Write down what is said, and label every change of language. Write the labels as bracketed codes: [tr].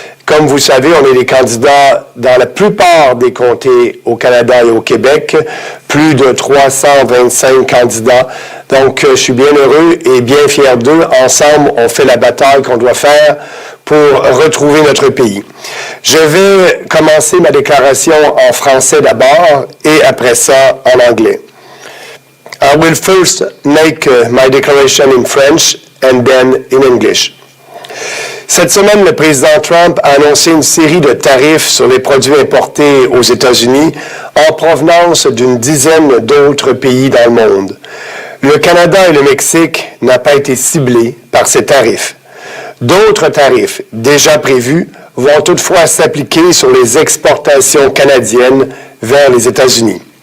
[fr] Comme vous savez, on est les candidats dans la plupart des comtés au Canada et au Québec, plus de 325 candidats. Donc, je suis bien heureux et bien fier d'eux. Ensemble, on fait la bataille qu'on doit faire pour retrouver notre pays. Je vais commencer ma déclaration en français d'abord et après ça en anglais. [en] I will first make my declaration in French and then in English. [fr] Cette semaine, le président Trump a annoncé une série de tarifs sur les produits importés aux États-Unis en provenance d'une dizaine d'autres pays dans le monde. Le Canada et le Mexique n'ont pas été ciblés par ces tarifs. D'autres tarifs déjà prévus vont toutefois s'appliquer sur les exportations canadiennes vers les États-Unis.